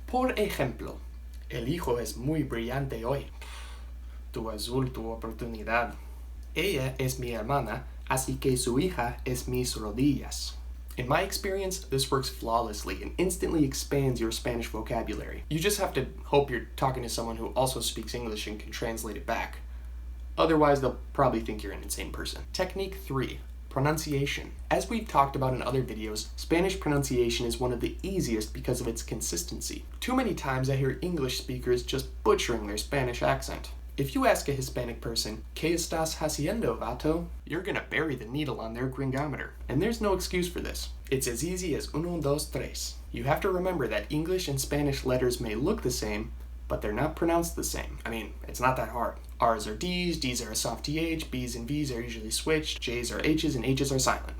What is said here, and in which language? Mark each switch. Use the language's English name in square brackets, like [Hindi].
[Spanish] Por ejemplo, el hijo es muy brillante hoy. Tu azul, tu oportunidad. Ella es mi hermana, así que su hija es mis rodillas. [English] In my experience, this works flawlessly and instantly expands your Spanish vocabulary. You just have to hope you're talking to someone who also speaks English and can translate it back. Otherwise, they'll probably think you're an insane person. Technique 3, pronunciation. As we've talked about in other videos, Spanish pronunciation is one of the easiest because of its consistency. Too many times I hear English speakers just butchering their Spanish accent. If you ask a Hispanic person, [Spanish] ¿Qué estás haciendo, vato?" [English] you're gonna bury the needle on their gringometer. And there's no excuse for this. It's as easy as [Spanish] uno, dos, tres. [English] You have to remember that English and Spanish letters may look the same, but they're not pronounced the same. I mean, it's not that hard. R's are D's, D's are a soft TH, B's and V's are usually switched, J's are H's, and H's are silent.